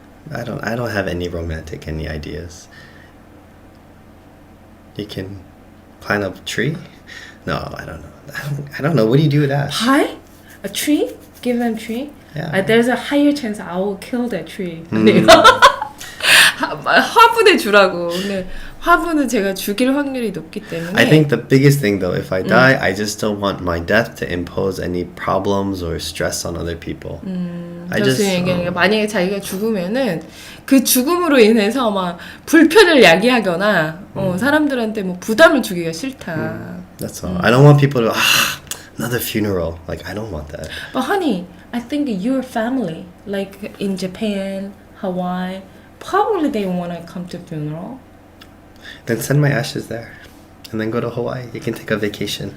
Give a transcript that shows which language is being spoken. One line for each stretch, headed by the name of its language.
English: I don't have any romantic ideas. You can climb up a tree? No, I don't know. I don't know. What do you do with ash? Pie? A tree? Give them tree? Yeah. There's a higher chance I will kill that tree.
Korean: 화분에 주라고. 근데 화분은 제가 죽일 확률이 높기 때문에.
English: I think the biggest thing though, if I die, I just don't want my death to impose any problems or stress on other people. I just
Korean: 만약에 자기가 죽으면은 그 죽음으로 인해서 막 불편을 야기하거나 사람들한테 뭐 부담을 주기가 싫다.
English: That's all. I don't want people to another funeral. Like I don't want that. But honey, I think your family, like in Japan, Hawaii, probably they want to come to funeral. Then send my ashes there, and then go to Hawaii. You can take a vacation.